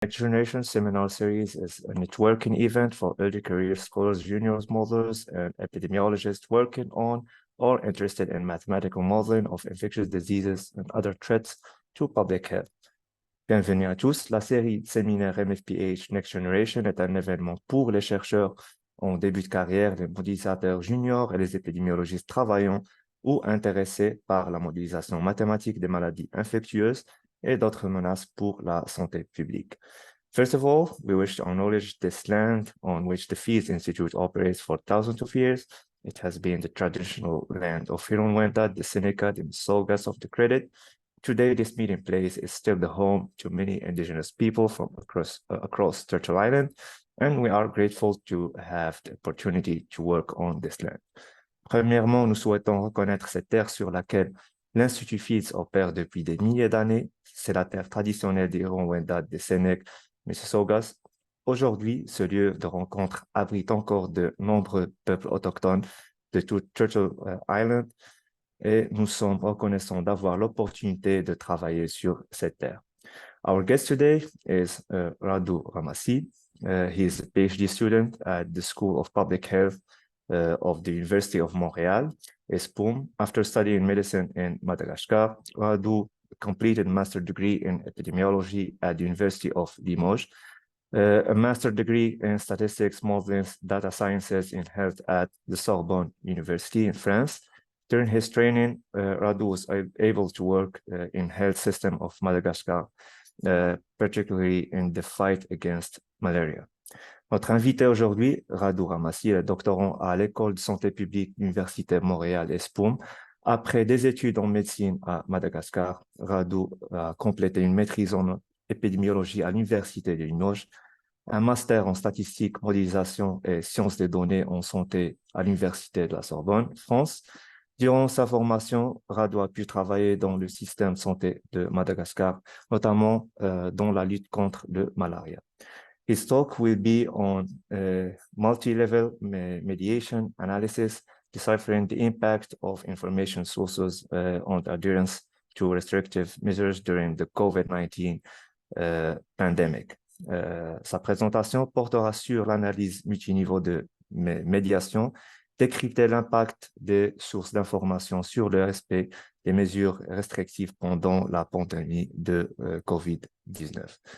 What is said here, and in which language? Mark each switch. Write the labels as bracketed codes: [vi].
[en] Next Generation Seminar Series is a networking event for early career scholars, juniors, modelers, and epidemiologists working on or interested in mathematical modeling of infectious diseases and other threats to public health. [fr] Bienvenue à tous. La série séminaire MFPH Next Generation est un événement pour les chercheurs en début de carrière, les modélisateurs juniors et les épidémiologistes travaillant ou intéressés par la modélisation mathématique des maladies infectieuses et d'autres menaces pour la santé publique. [en] First of all, we wish to acknowledge this land on which the Fields Institute operates for thousands of years. It has been the traditional land of Huron-Wendat, the Seneca, the Mississaugas of the Credit. Today, this meeting place is still the home to many indigenous people from across Turtle Island, and we are grateful to have the opportunity to work on this land. [fr] Premièrement, nous souhaitons reconnaître cette terre sur laquelle l'Institut Fields opère depuis des milliers d'années. C'est la terre traditionnelle des Huron-Wendat, des Sénèques, Mississaugas. Aujourd'hui, ce lieu de rencontre abrite encore de nombreux peuples autochtones de tout Turtle Island et nous sommes reconnaissants d'avoir l'opportunité de travailler sur cette terre. [en] Our guest today is Rado Ramasy. He is a PhD student at the School of Public Health of the University of Montréal, ESPOM. After studying medicine in Madagascar, Rado completed a master's degree in epidemiology at the University of Limoges, a master's degree in statistics, modeling, data sciences in health at the Sorbonne University in France. During his training, Rado was able to work in health system of Madagascar, particularly in the fight against malaria. [fr] Notre invité aujourd'hui, Rado Ramasy, est doctorant à l'École de santé publique Université Montréal ESPOM. Après des études en médecine à Madagascar, Rado a complété une maîtrise en épidémiologie à l'Université de Limoges, un master en statistique, modélisation et sciences des données en santé à l'Université de la Sorbonne, France. Durant sa formation, Rado a pu travailler dans le système de santé de Madagascar, notamment dans la lutte contre le malaria. [en] His talk will be on multi-level mediation analysis, deciphering the impact of information sources on adherence to restrictive measures during the COVID-19 pandemic. [fr] Sa présentation portera sur l'analyse multiniveau de médiation, décrypter l'impact des sources d'information sur le respect des mesures restrictives pendant la pandémie de COVID-19.